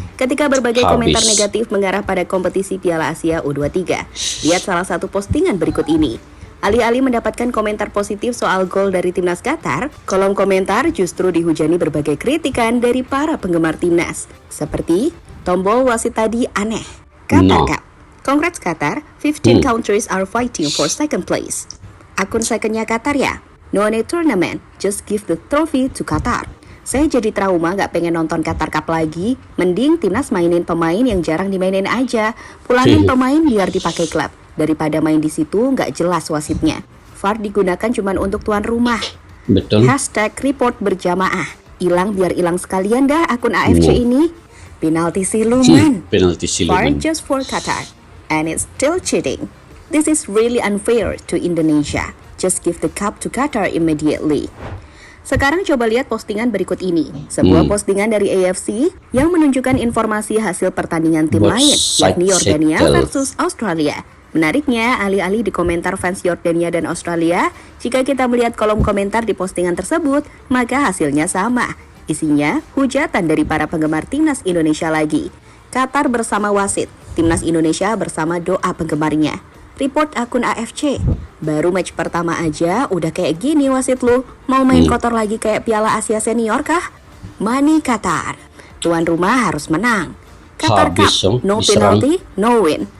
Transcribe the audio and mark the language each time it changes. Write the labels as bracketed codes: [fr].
[id] Ketika berbagai komentar negatif mengarah pada kompetisi Piala Asia U23. Lihat salah satu postingan berikut ini. Alih-alih mendapatkan komentar positif soal gol dari timnas Qatar, kolom komentar justru dihujani berbagai kritikan dari para penggemar timnas. Seperti, tombol wasit tadi aneh. Qatar Cup. [en] Congrats Qatar, 15 countries are fighting for second place. [id] Akun secondnya Qatar ya? [en] No need tournament, just give the trophy to Qatar. [id] Saya jadi trauma gak pengen nonton Qatar Cup lagi. Mending timnas mainin pemain yang jarang dimainin aja. Pulangin pemain biar dipakai klub. Daripada main di situ nggak jelas wasitnya. VAR digunakan cuma untuk tuan rumah. Betul. #report berjamaah. Hilang biar hilang sekalian dah akun AFC ini. Penalti siluman. Penalti siluman. [en] VAR just for Qatar. And it's still cheating. This is really unfair to Indonesia. Just give the cup to Qatar immediately. [id] Sekarang coba lihat postingan berikut ini. Sebuah postingan dari AFC yang menunjukkan informasi hasil pertandingan tim lain, yakni Yordania versus Australia. Menariknya, alih-alih di komentar fans Yordania dan Australia, jika kita melihat kolom komentar di postingan tersebut, maka hasilnya sama. Isinya, hujatan dari para penggemar timnas Indonesia lagi. Qatar bersama wasit, timnas Indonesia bersama doa penggemarnya. Report akun AFC. Baru match pertama aja udah kayak gini wasit lu. Mau main kotor lagi kayak Piala Asia Senior kah? [en] Money Qatar. [id] Tuan rumah harus menang. [en] Qatar Cup, no penalty, no win.